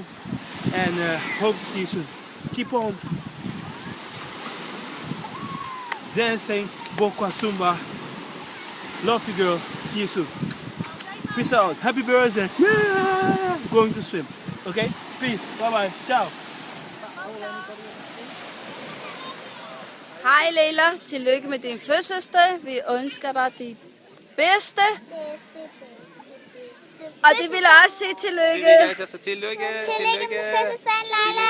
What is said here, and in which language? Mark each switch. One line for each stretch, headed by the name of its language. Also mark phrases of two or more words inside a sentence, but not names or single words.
English: And hope to see you soon. Keep on dancing, Boca Zumba. Love you, girl. See you soon. Peace out. Happy birthday. Yeah! Going to swim. Okay? Peace. Bye-bye. Ciao.
Danish: Hej Leila. Tillykke med din fødselsdag. Vi ønsker dig det bedste. Og det vil jeg også sige tillykke. Det vil jeg også tillykke. Tillykke med fødselsdagen, Leila.